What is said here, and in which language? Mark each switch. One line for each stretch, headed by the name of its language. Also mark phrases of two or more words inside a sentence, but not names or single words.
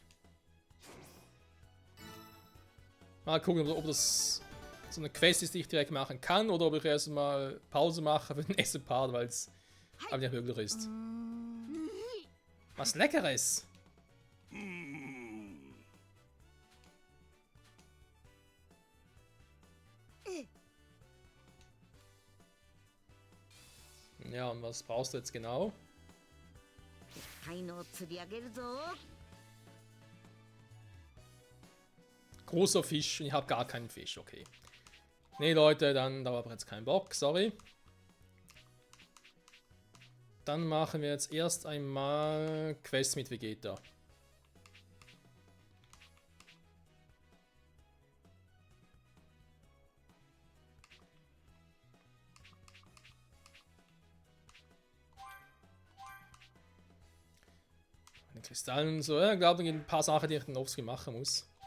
German: Mal gucken, ob das so eine Quest ist, die ich direkt machen kann, oder ob ich erstmal Pause mache für den nächsten Part, weil es aber nicht möglich ist. Was Leckeres! Ja, und was brauchst du jetzt genau?
Japanese: 才能を釣り上げるぞ。
German: Großer Fisch und ich habe gar keinen Fisch, okay. Nee, Leute, dann da habe ich jetzt keinen Bock, sorry. Dann machen wir jetzt erst einmal Quest mit Vegeta. Mit Kristallen und so, ja, ich glaube, ein paar Sachen, die ich dann offscreen machen muss.